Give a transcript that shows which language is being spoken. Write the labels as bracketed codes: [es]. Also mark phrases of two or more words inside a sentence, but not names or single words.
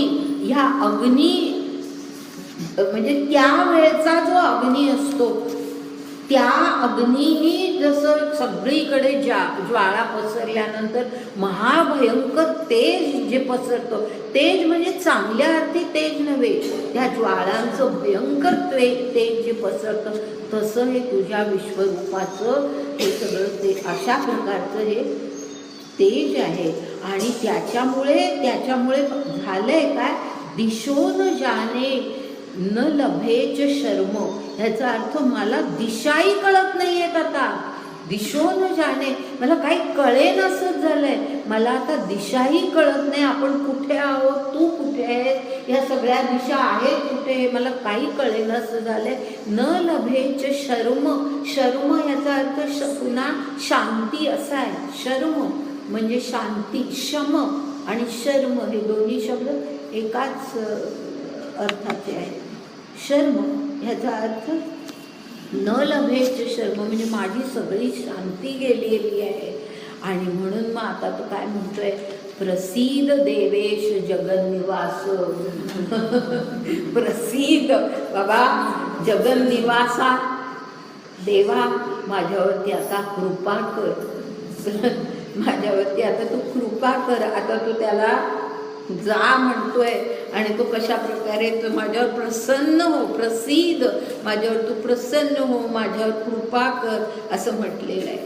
[mr] ह्या अग्नी म्हणजे त्या वेळेचा जो अग्नी असतो त्या अग्नीही जसं सगळीकडे ज्वाळा पसरल्यानंतर महाभयंकर तेज जे पसरतं, तेज म्हणजे चांगल्या अर्थी तेज नव्हे, त्या ज्वाळांचं भयंकर तेज जे पसरतं तसं हे तुझ्या विश्वरूपाचं हे सगळं ते अशा प्रकारचं हे तेज आहे. आणि त्याच्यामुळे झालंय काय, [sa] दिशो न जाने न लभेच शर्म, [mr] ह्याचा अर्थ मला दिशाही कळत नाहीयेत आता. [sa] दिशो न जाणे, [mr] मला काही कळेनासच झालंय. मला आता दिशाही कळत नाही. आपण कुठे आहोत, तू कुठे आहेस, या सगळ्या दिशा आहेत कुठे, मला काही कळेनासं झालंय. [sa] न लभेच शर्म, [mr] शर्म ह्याचा अर्थ पुन्हा शांती असा आहे. शर्म म्हणजे शांती. शम आणि शर्म हे दोन्ही शब्द एकाच अर्थाचे आहेत. शर्म ह्याचा अर्थ [sa] न लभेच शर्म [mr] म्हणजे माझी सगळी शांती गेलेली आहे. आणि म्हणून मग आता तो काय म्हणतोय, [sa] प्रसीद देवेश जगन्निवास. [mr] प्रसीद बाबा जगन्निवासा, देवा माझ्यावरती आता कृपा कर. माझ्यावरती आता तू कृपा कर. आता तो त्याला जा म्हणतोय आणि तो कशा प्रकारे, तो माझ्यावर प्रसन्न हो, प्रसिद्ध, माझ्यावर तू प्रसन्न हो, माझ्यावर कृपा कर असं म्हटलेलं आहे.